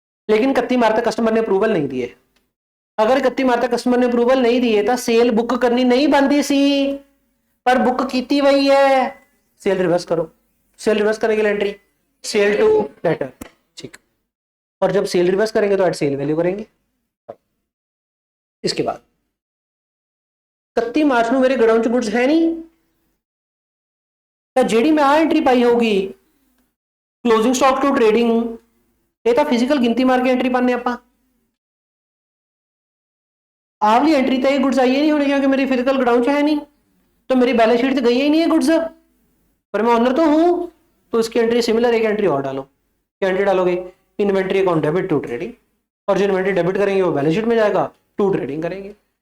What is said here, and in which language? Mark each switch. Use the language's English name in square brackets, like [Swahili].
[Hindi] लेकिन 31 मार्च तक कस्टमर ने अप्रूवल नहीं दिए। अगर 31 मार्च तक कस्टमर ने अप्रूवल नहीं दिए तो सेल बुक करनी नहीं बनती सी, पर बुक कीती वही है, सेल रिवर्स करो। सेल रिवर्स करने के लिए एंट्री सेल टू डेटर, ठीक। और जब सेल रिवर्स करेंगे तो एट सेल वैल्यू करेंगे। इसके बाद [Punjabi] 31 मार्च ਨੂੰ ਮੇਰੇ ਗੋਡਾਊਨ ਚ ਗੁੱਡਸ ਹੈ ਨਹੀਂ, ਤਾਂ ਜਿਹੜੀ ਮੈਂ ਆ ਐਂਟਰੀ ਪਾਈ ਹੋਗੀ ਕਲੋਜ਼ਿੰਗ ਸਟਾਕ ਟੂ ਟ੍ਰੇਡਿੰਗ, ਇਹ ਤਾਂ ਫਿਜ਼ੀਕਲ ਗਿਣਤੀ ਮਾਰ ਕੇ ਐਂਟਰੀ ਪਾਣੇ ਆਪਾਂ। ਆਹ ਵਾਲੀ ਐਂਟਰੀ ਤਾਂ ਇਹ ਗੁੱਡਸ ਆਈ ਨਹੀਂ ਹੋਣੀ [Hindi] क्योंकि मेरी फिजिकल गोडाउन ਚ है नहीं, तो मेरी बैलेंस शीट तो गई ही नहीं है गुड्स, पर मैं ऑनर तो हूं, तो इसकी एंट्री सिमिलर एक एंट्री और डालो। क्या एंट्री डालोगे? Inventory account debit to trading, और जो इन्वेंट्री डेबिट करेंगे वो बैलेंस शीट में जाएगा, टू ट्रेडिंग करेंगे।